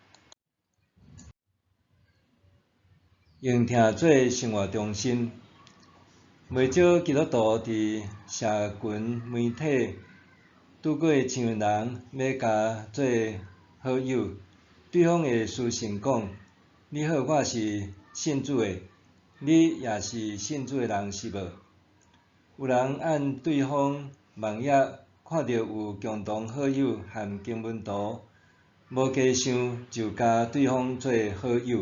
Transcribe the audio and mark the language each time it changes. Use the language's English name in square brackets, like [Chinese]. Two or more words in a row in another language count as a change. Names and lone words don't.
[Min Nan Chinese] 用听做生活中心。袂少基督徒伫社群媒体拄过像人要甲做好友，对方会私信讲：“你好，我是信主的，你也是信主的人是无？” 有人按对方网页看到有共同好友和经文图，无加想就加对方做好友。